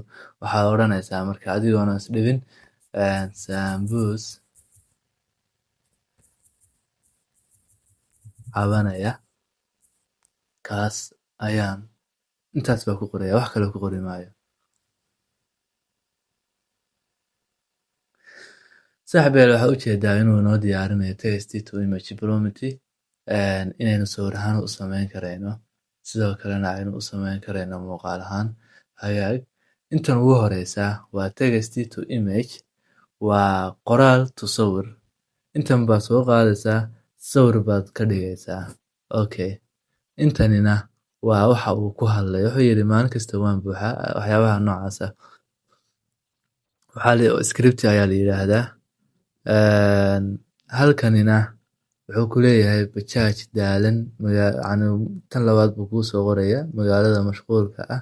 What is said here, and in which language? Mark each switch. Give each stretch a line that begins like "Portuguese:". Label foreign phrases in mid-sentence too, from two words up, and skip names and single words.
Somali: Waxaad oranaysaa marka adigoona is dhibin Sambus cabanaya kaas ayaan intaas baa ku qoraya wax kale ku qori maayo. Saaxiibeel waxa ujeedaa inuu noo diyaarinayo
English: text to image prompt
Somali: inaynu sawir ahaan u samayn karayno sidoo kalena aynu u samayn karayno muuqaal ahaan. Hagaag intan ugu horeysa waa
English: text to image
Somali: waa qoraal to sawir. Intan baad soo qaadaysaa sawir baad ka dhigaysaa. Okay intanina waa waxa uu ku hadlayo wuxuu yiri maalin kasta waan buuxaa waxyaabaha noocaas ah. Waxaa script ayaa la yiraahdaa halkanina wuxuu ku leeyahay bajaaj daalan tan labaad buu ku soo qoraya magaalada mashquulka ah.